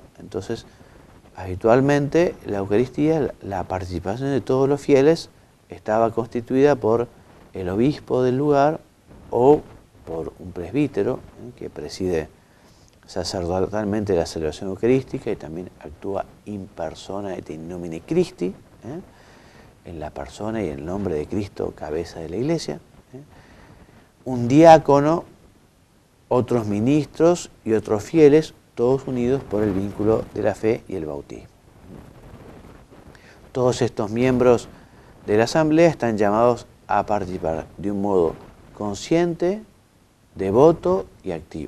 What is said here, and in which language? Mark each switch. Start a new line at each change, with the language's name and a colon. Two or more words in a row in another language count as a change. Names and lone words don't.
Spanish: Entonces, habitualmente la Eucaristía, la participación de todos los fieles, estaba constituida por el obispo del lugar o por un presbítero, que preside sacerdotalmente la celebración eucarística y también actúa
Latin: in persona et in nomine Christi,
Spanish: en la persona y en el nombre de Cristo, cabeza de la Iglesia. Un diácono, otros ministros y otros fieles, todos unidos por el vínculo de la fe y el bautismo. Todos estos miembros de la asamblea están llamados a participar de un modo consciente, devoto y activo.